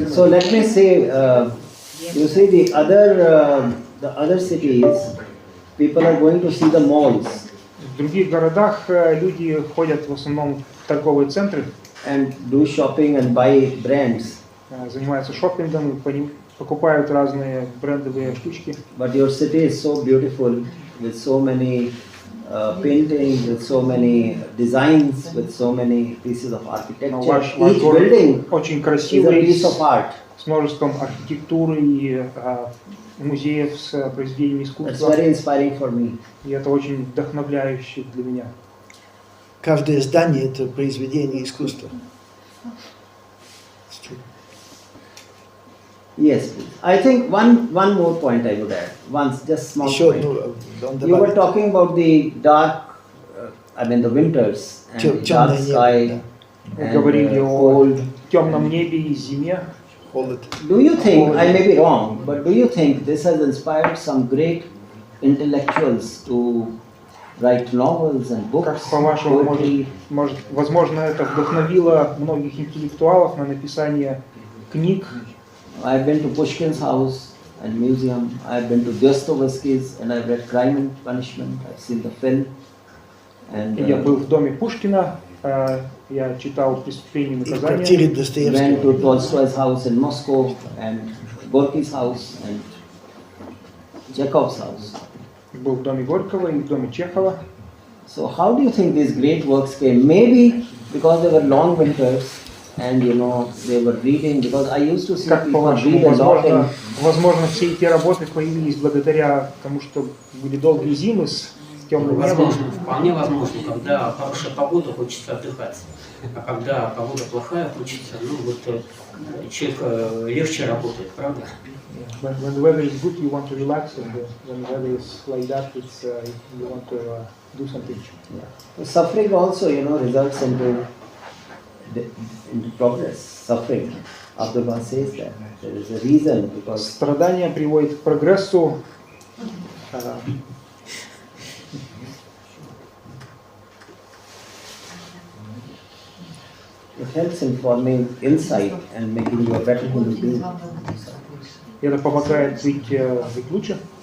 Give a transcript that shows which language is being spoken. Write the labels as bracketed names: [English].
[English] So let me say, you see the other cities, people are going to see the malls. [Russian] В других городах люди ходят в основном в торговые центры. [English] And do shopping and buy brands. [Russian] Занимаются шопингом и покупают разные брендовые штучки. [English] But your city is so beautiful, with so many paintings, with so many designs, with so many pieces of architecture. Each building [Russian] очень [English] is a [Russian] красивый, [English] piece of art. [Russian] с множеством архитектуры и музеев с произведениями искусства. [English] That's very inspiring for me. [Russian] И это очень вдохновляюще для меня. Каждое здание – это произведение искусства. [English] Yes, please. I think one more point I would add. Just small point. You were talking about the dark, the winters and dark sky and cold. [Russian] Темном небе и зиме. [English] Do you think, I may be wrong, but do you think this has inspired some great intellectuals to write novels and books? [Russian] Как по-вашему, возможно, это вдохновило многих интеллектуалов на написание книг? [English] I've been to Pushkin's house and museum. I've been to Dostoevsky's and I've read Crime and Punishment. I've seen the film. And [Russian] я был в доме Пушкина. Я читал «Преступление и наказание». [English] Went to Tolstoy's house in Moscow and Gorky's house and Chekhov's house. [Russian] Был в доме Горького и в доме Чехова. [English] So how do you think these great works came? Maybe because there were long winters and they were reading, because I used to see [Russian] Как [English] people [Russian] по-вашему, [English] read a lot. [Russian] возможно, все эти работы появились благодаря тому, что были долгие зимы с темным небом. Возможно, вполне возможно, когда хорошая погода, хочется отдыхать, а когда погода плохая, хочется, человек легче работает, правда? [English] When the weather is good, you want to relax, and when the weather is like that, it's you want to do something. Yeah. Suffering also, results into progress. Suffering. Abdullah says that there is a reason, because [Russian] страдание приводит к прогрессу. [English] It helps in forming insight and making you a better human being. [Russian] Это помогает быть лучше.